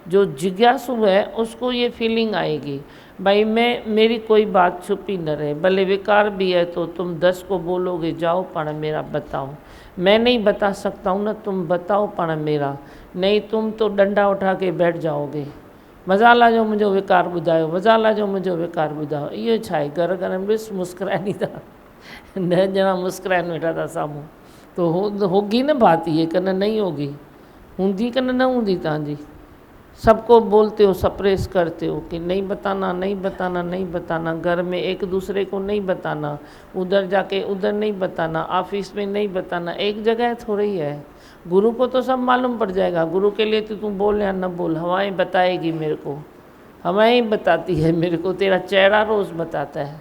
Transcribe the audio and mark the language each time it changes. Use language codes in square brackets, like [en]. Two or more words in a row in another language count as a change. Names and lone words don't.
[hi] जो जिज्ञासु है उसको ये फीलिंग आएगी, भाई मेरी कोई बात छुपी न रहे, भले विकार भी है तो तुम 10 को बोलोगे जाओ पण मेरा बताओ, मैं नहीं बता सकता हूँ ना, तुम बताओ पण मेरा, नहीं तुम तो डंडा उठा के बैठ जाओगे, [sd] मज़ा ला जो मुझे विकार ॿुधायो, मज़ा ला जो मुझे विकार ॿुधायो। इहो छा आहे, घर घर में ॾिस मुस्कुराइनि था, 10 ॼणा मुस्कुराइनि वेठा था साम्हूं, [hi] तो होगी न बात ये, कन नहीं होगी, [sd] हूंदी कन न हूंदी तव्हांजी। [hi] सबको बोलते हो, सप्रेस करते हो कि नहीं बताना, नहीं बताना, नहीं बताना, घर में एक दूसरे को नहीं बताना, उधर जाके उधर नहीं बताना, ऑफिस में नहीं बताना, एक जगह थोड़ी है। गुरु को तो सब मालूम पड़ जाएगा, गुरु के लिए तो तू बोल या न बोल, हवाएं बताएगी मेरे को, हवाएं बताती है मेरे को, तेरा चेहरा रोज़ बताता है।